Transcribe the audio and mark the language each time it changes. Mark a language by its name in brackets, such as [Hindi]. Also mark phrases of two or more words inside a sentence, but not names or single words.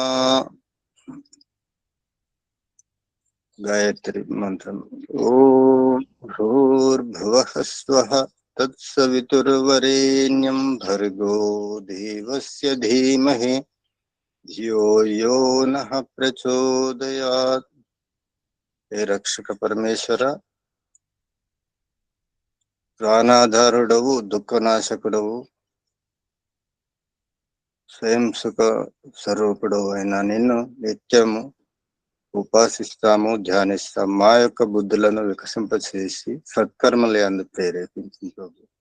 [Sanskrit] गायत्री मंत्रम ओम भूर्भुवः स्वः तत्सवितुर्वरेण्यं भर्गो देवस्य धीमहि धियो यो नः प्रचोदयात्। हे रक्षक परमेश्वर, [Telugu] ప్రాణాధారుడవు దుఃఖనాశకుడవు స్వయం సుఖ స్వరూపుడవు అయిన నిన్ను నిత్యము ఉపాసిస్తాము, ధ్యానిస్తాము. మా యొక్క బుద్ధులను వికసింపచేసి సత్కర్మలు యందు ప్రేరేపించు ప్రభు.